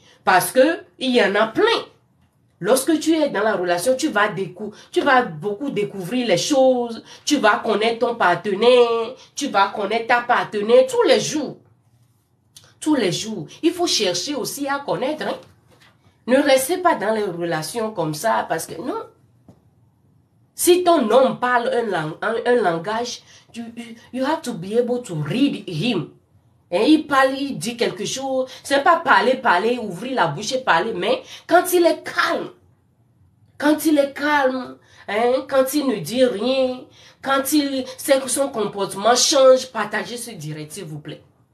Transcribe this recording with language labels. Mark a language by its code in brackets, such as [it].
[fr] Parce que il y en a plein. Lorsque tu es dans la relation, tu vas beaucoup découvrir les choses. Tu vas connaître ton partenaire. Tu vas connaître ta partenaire tous les jours. Tous les jours. Il faut chercher aussi à connaître. Hein? Ne restez pas dans les relations comme ça parce que non. Si ton homme parle un langage, [en] you have to be able to read him. [fr] Et il parle, il dit quelque chose. C'est pas parler, ouvrir la bouche et parler, mais quand il est calme, hein, quand il ne dit rien, quand il sait que son comportement change, partagez ce direct, s'il vous plaît.